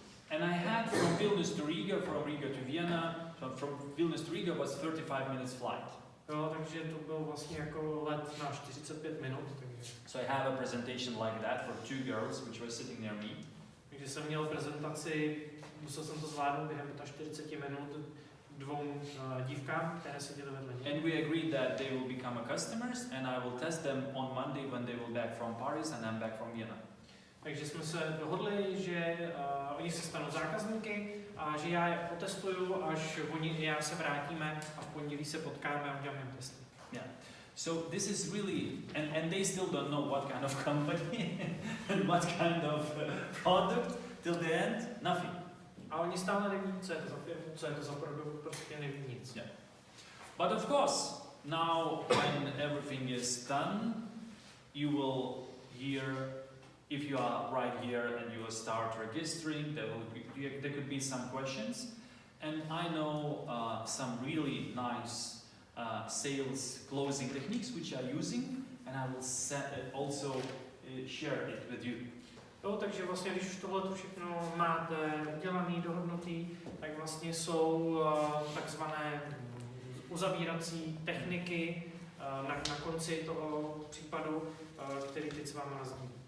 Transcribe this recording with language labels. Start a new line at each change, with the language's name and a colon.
English: and I had from Vilnius to Riga, from Riga to Vienna, so from Vilnius to Riga was 35 minutes flight.
Czech: jo, takže to byl vlastně jako let na 45 minut.
English: So I have a presentation like that for 2 girls which were sitting near me.
Czech: Takže jsem měl prezentaci, musel jsem to zvládnout během 40 minut 2 dívkám, které seděly vedle mě.
English: And we agreed that they will become a customers and I will test them on Monday when they will back from Paris and I'm back from Vienna.
Czech: Takže jsme se dohodli, že oni se stanou zákazníky a že já je otestuju, až oni i já se vrátíme a v pondělí se potkáme a uděláme jim testy.
English: Yeah. So this is really, and they still don't know what kind of company and what kind of product till the end, nothing.
Czech: A oni stále neví, co je to za firmu, co je to za produkt, prostě neví nic.
English: Yeah. But of course, now when everything is done, you will hear, if you are right here and you will start registering, there could be some questions. And I know some really nice sales closing techniques which I are using, and I will also share it with you.
Czech: Jo, takže vlastně, když už tohle všechno máte udělaný, dohodnutý, tak vlastně jsou takzvané uzavírací techniky na konci toho případu, který teď s vámi nazdím.